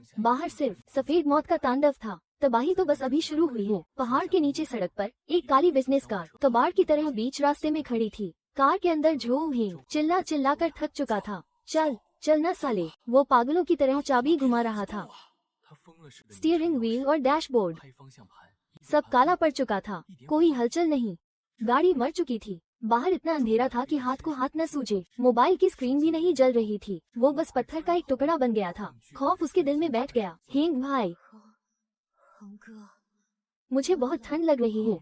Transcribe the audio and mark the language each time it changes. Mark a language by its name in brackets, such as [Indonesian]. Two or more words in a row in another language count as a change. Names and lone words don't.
[Hindi] बाहर सिर्फ सफेद मौत का तांडव था। तबाही तो बस अभी शुरू हुई है। पहाड़ के नीचे सड़क पर एक काली [English] business car [Hindi] कबाड़ की तरह बीच रास्ते में खड़ी थी। कार के अंदर झों चिल्ला चिल्ला कर थक चुका था। चल चलना साले। वो पागलों की तरह चाबी घुमा रहा था। [Chinese] 他疯了似的 [English] steering wheel [Hindi] और डैशबोर्ड [Chinese] 拍方向盘， [Hindi] सब काला पड़ चुका था। कोई हलचल नहीं। गाड़ी मर चुकी थी। बाहर इतना अंधेरा था कि हाथ को हाथ न सूझे। मोबाइल की स्क्रीन भी नहीं जल रही थी। वो बस पत्थर का एक टुकड़ा बन गया था। खौफ उसके दिल में बैठ गया। हेंग भाई, [Chinese] 恒哥， [Hindi] मुझे बहुत ठंड लग रही है।